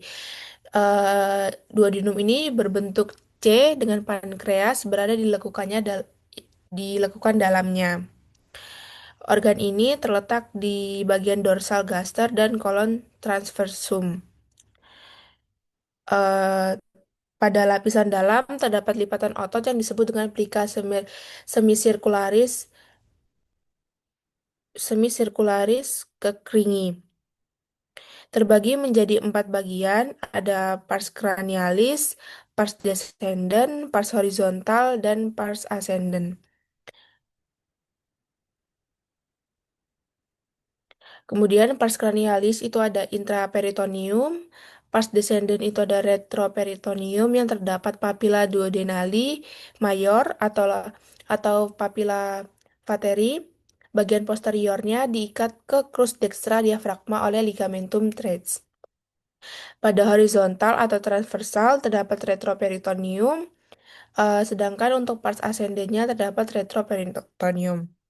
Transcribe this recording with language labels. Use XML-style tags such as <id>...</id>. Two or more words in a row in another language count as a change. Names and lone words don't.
<id>Duodenum ini berbentuk C dengan pankreas berada di lekukan dalamnya. Organ ini terletak di bagian dorsal gaster dan kolon transversum. Eh, Pada lapisan dalam terdapat lipatan otot yang disebut dengan plica semisirkularis semisirkularis kekringi. Terbagi menjadi 4 bagian, ada pars cranialis, pars descendens, pars horizontal, dan pars ascendens. Kemudian pars cranialis itu ada intraperitoneum, pars descendens itu ada retroperitoneum yang terdapat papilla duodenali mayor atau papilla vateri. Bagian posteriornya diikat ke crus dextra diafragma oleh ligamentum teres. Pada horizontal atau transversal terdapat retroperitoneum, sedangkan untuk pars ascendennya terdapat retroperitoneum.</id>